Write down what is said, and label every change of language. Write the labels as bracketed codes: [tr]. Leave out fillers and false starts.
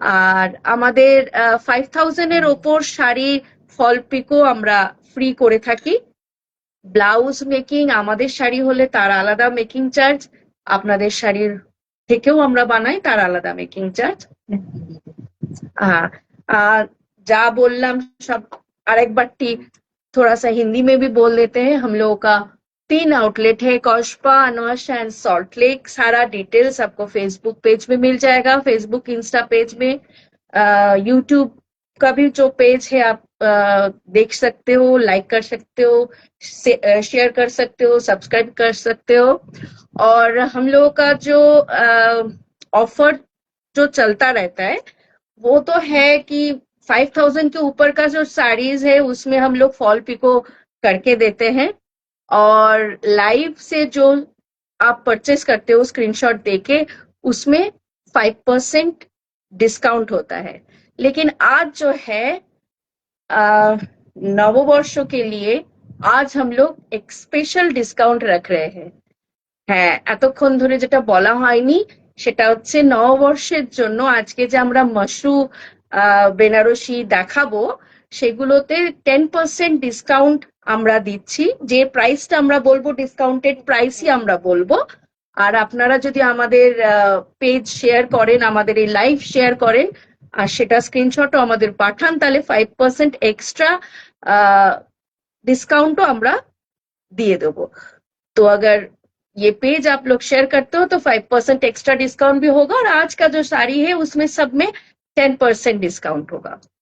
[bn] আর আমাদের 5000 এর ওপর শাড়ি ফল পিকও আমরা ফ্রি করে থাকি। ব্লাউজ মেকিং আমাদের শাড়ি হলে তার আলাদা মেকিং চার্জ, আপনাদের শাড়ির থেকেও আমরা বানাই তার আলাদা মেকিং চার্জ। [hi] हाँ, जा बोलना सब अरेक बट्टी थोड़ा सा हिंदी में भी बोल देते हैं। हम लोगों का 3 आउटलेट है, कौशपा, अनोश एंड सॉल्ट लेक। सारा डिटेल्स आपको फेसबुक पेज में मिल जाएगा, फेसबुक इंस्टा पेज में, यूट्यूब का भी जो पेज है आप देख सकते हो, लाइक कर सकते हो, शेयर कर सकते हो, सब्सक्राइब कर सकते हो। और हम लोगों का जो ऑफर जो चलता रहता है वो तो है कि 5,000 के ऊपर का जो साड़ीज है उसमें हम लोग फॉल पिको करके देते हैं, और लाइव से जो आप परचेस करते हो स्क्रीनशॉट देके उसमें 5% डिस्काउंट होता है। लेकिन आज जो है নববর্ষ के लिए आज हम लोग एक स्पेशल डिस्काउंट रख रहे हैं। [bn] হ্যাঁ, এতক্ষণ ধরে যেটা বলা হয়নি সেটা হচ্ছে নববর্ষের জন্য আজকে যে আমরা মশরু বেনারসি দেখাবো সেগুলোতে 10% ডিসকাউন্ট আমরা দিচ্ছি। যে প্রাইসটা আমরা বলবো ডিসকাউন্টেড প্রাইসই আমরা বলবো। আর আপনারা যদি আমাদের পেজ শেয়ার করেন, আমাদের এই লাইভ শেয়ার করেন আর সেটা স্ক্রিনশটও আমাদের পাঠান, তাহলে 5% এক্সট্রা डिस्काउंट আমরা দিয়ে দেবো। [hi] तो अगर ये पेज आप लोग शेयर करते हो तो 5% एक्स्ट्रा डिस्काउंट भी होगा, और आज का जो साड़ी है उसमें सब में 10% डिस्काउंट होगा।